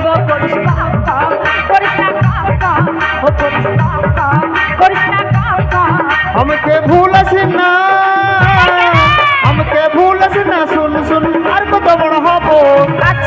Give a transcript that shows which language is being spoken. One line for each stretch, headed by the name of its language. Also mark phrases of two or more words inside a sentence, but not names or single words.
Bangla: করিস কম কম, করিস না কম কম, ও করিস কম কম, করিস না কম কম।
Bhojpuri: हमके भूलस ना, हमके भूलस ना। सुन सुन
Bangla: আর কত বড় হবো। আচ্ছা